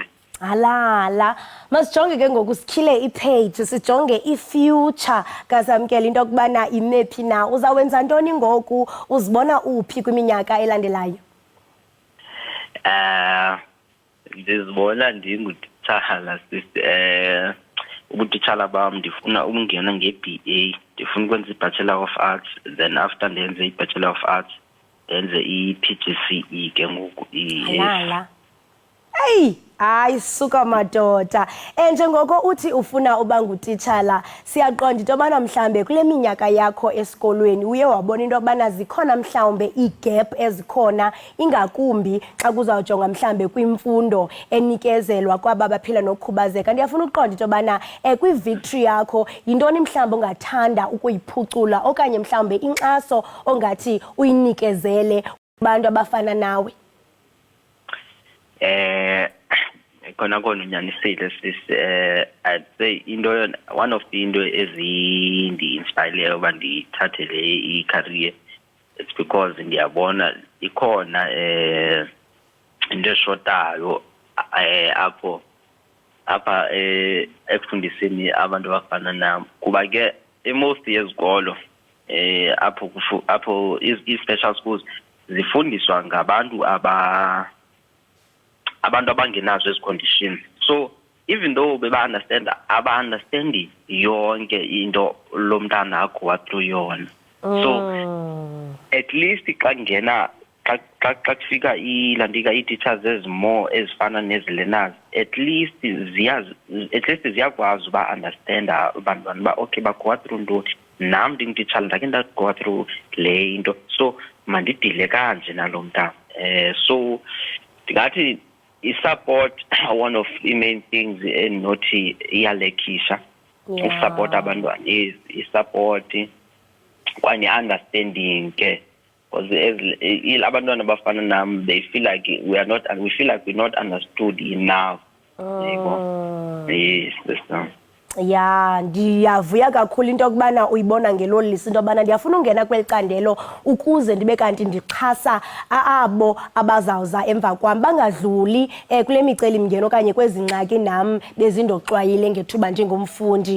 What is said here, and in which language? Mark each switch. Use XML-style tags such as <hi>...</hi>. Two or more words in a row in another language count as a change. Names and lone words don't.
<xh>Halala masijonge ke ngoku sikhile ipage sijonge ifuture kasamkela into okubana imephi na uzawenza ntoni ngoku uzibona uphi kwiminyaka elandelayo? Ndizibona ndingutitshala ubutitshala bam ndifuna ukungena nge-BA ndifuna ukwenza i-Bachelor of Arts then after ndenze i-Bachelor of Arts ndenze i-PGCE ke ngoku. Halala hey hayi suka madoda njengoko uthi ufuna uba ngutitshala siyaqonda into yobana mhlambe kule minyaka yakho esikolweni uye wabona into yobana zikhona mhlawumbe ii-gap ezikhona ingakumbi xa kuzawujonga mhlambe kwimfundo enikezelwa kwaba baphila nokukhubazeka. Ndiyafuna uqonda into yobana kwi-victory yakho yintoni mhlawumbe ongathanda ukuyiphucula okanye mhlawumbe inkxaso ongathi uyinikezele kubantu abafana nawe? Kona unyanisile sis.</xh> <en>I'd say one of the</en> <xh>into ezindi-inspire uba ndithathe le i-career,</xh> <en>it's because</en> <xh>ndiyabona ikhona into eshotayo apha ekufundiseni abantu abafana nam kuba ke most yezikolo apho i-</xh> <en>special schools</en> <xh>zifundiswa ngabantu abantu abangenazo ezi conditions.</xh> <en>So even though</en> <xh>aba-understandi yonke into lo mntana agowa through yona. So</xh> <en>at least</en> <xh>xa kufika ilandika ii-teachers ezimore ezifana nezi-learners,</xh> <en>at least</en> <xh>ziyakwazi uba understanda abantwana uba okay bagowa through ntoni, nam ndingutitshala ndake ndagowa through le into, so mandidile kanje nalo mntana. So ndingathi i-support</xh> <en>one of the main things</en> <xh>endinothi iyalekisha i-support abantwana i-support kwane-understanding ke because abantwana abafana nam</xh> <en>they feel like we feel like we're not understood enough. Yes, that's</en> <xh>ya ndiyavuya kakhulu into yokubana uyibona ngelo lisi into yobana ndiyafuna ungena kweli candelo ukuze ndibe kanti ndixhasa abo abazawuza emva kwam bangadluli kule micelimngeni okanye kwezi ngxaki nam bezindoxwayile ngethuba njengomfundi.</xh>